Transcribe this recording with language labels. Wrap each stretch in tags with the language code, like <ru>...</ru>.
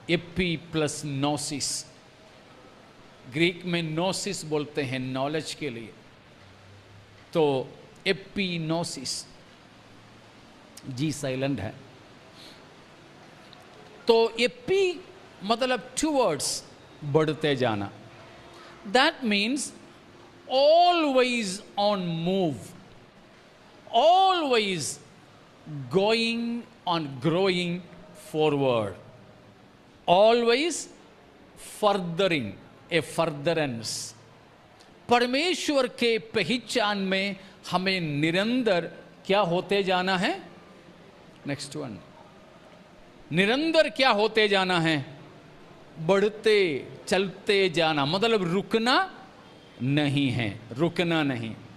<hi>AP plus नोसिस, Greek में नोसिस बोलते हैं नॉलेज के लिए, तो एपिनोसिस, जी साइलेंट है। तो एपी मतलब टूवर्ड्स, बढ़ते जाना।</hi> <en>That means always on move, always going on, growing forward, always furthering, a furtherance।</en> <hi>परमेश्वर के पहचान में हमें निरंतर क्या होते जाना है?</hi> <en>next one,</en> <hi>निरंतर क्या होते जाना है? बढ़ते चलते जाना, मतलब रुकना नहीं है, रुकना नहीं।</hi>